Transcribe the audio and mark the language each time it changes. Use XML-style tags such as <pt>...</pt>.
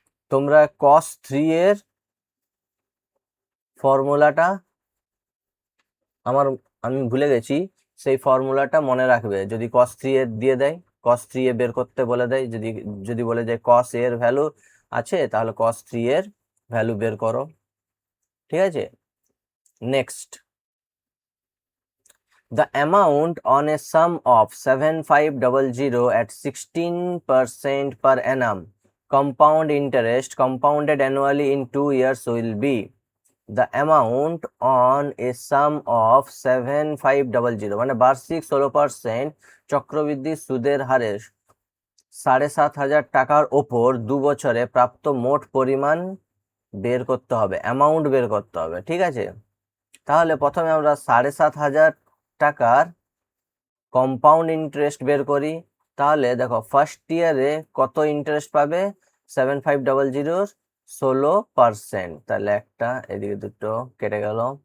<bn>তোমরা cos 3 এর ফর্মুলাটা আমি ভুলে গেছি, সেই ফর্মুলাটা মনে রাখবে। যদি cos 3 এর দিয়ে দেয়, cos 3 এ বের করতে বলে দেয়, যদি বলে যে cos এর ভ্যালু আছে, তাহলে cos 3 এর ভ্যালু বের করো, ঠিক আছে।</bn> <en>next, the amount on a sum of 7500 at 16% per annum compound interest compounded annually in 2 years will be the amount on a sum of 7500</en> <bn>মানে বার্ষিক 16% চক্রবৃদ্ধি সুদের হারে 7,500 টাকার ওপর 2 বছরে প্রাপ্ত মোট পরিমাণ বের করতে হবে, অ্যামাউন্ট বের করতে হবে, ঠিক আছে। তাহলে প্রথমে আমরা 7,500 টাকার কম্পাউন্ড ইন্টারেস্ট বের করি। তাহলে দেখো ফার্স্ট ইয়ারে কত ইন্টারেস্ট পাবে 7500 16%, তাহলে একটা এদিকে দুটো কেটে গেল,</bn>